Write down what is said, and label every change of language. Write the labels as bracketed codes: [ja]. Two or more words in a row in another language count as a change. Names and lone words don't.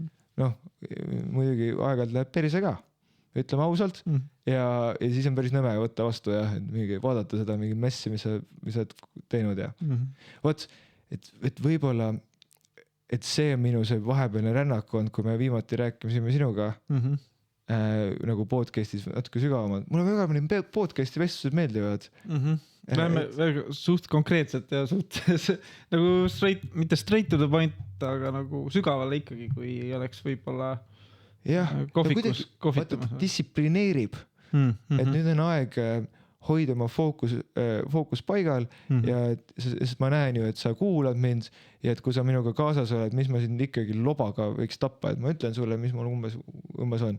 [et] Muidugi aeg-ajalt läheb perse ka, ütleme ausalt ja siis on päris nõme võtta vastu ja vaadata seda mingi messi, mis sa oled teinud ja võt, et võib-olla et see on minu see vahepealne rännak olnud, kui me viimati rääkisime sinuga nagu podcastis natuke sügavamalt. Mulle väga mõni podcasti vestlused meeldivad. Läheme väga suht konkreetselt ja suht nagu mitte [en] straight to the point, [et] aga nagu sügavale ikkagi, kui oleks võib-olla kohvikus kohvitamas. Distsiplineerib, et nüüd on aeg hoida oma fookus paigal ja sest ma näen ju, et sa kuulad mind ja et kui sa minuga kaasas oled, mis ma siin ikkagi lobaga võiks tappa, et ma ütlen sulle, mis mul umbes on.